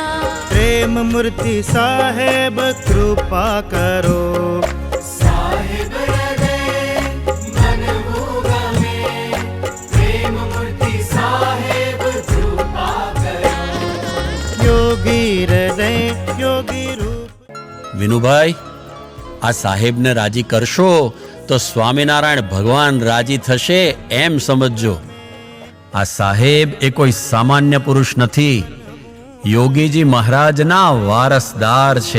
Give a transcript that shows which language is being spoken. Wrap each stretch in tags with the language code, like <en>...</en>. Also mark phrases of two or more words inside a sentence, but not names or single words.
<gu>પ્રેમ મૂર્તિ સાહેબ કૃપા કરો. સાહેબ હૃદય બનવું ગમે, પ્રેમ મૂર્તિ સાહેબ કૃપા કરો. યોગી હૃદય યોગી રૂપ. વિનુભાઈ, આ સાહેબને રાજી કરશો તો સ્વામિનારાયણ ભગવાન રાજી થશે એમ સમજજો. આ સાહેબ એ કોઈ સામાન્ય પુરુષ નથી, યોગીજી મહારાજના વારસદાર છે.</gu>